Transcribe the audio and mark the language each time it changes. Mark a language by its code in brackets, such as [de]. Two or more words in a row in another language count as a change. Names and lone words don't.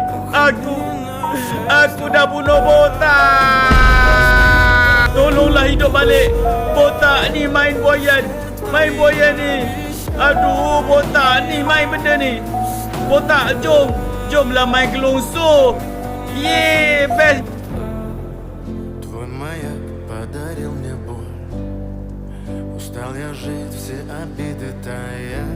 [ms] Aku dah bunuh botak. Tolonglah hidup balik. Botak ni main buayan. Main buayan ni. Aduh, botak ni main benda ni. Botak, jomlah main gelungsur. Yeay, best. [ru] Твой маяк подарил мне боль. Устал я жить, все обиды тая.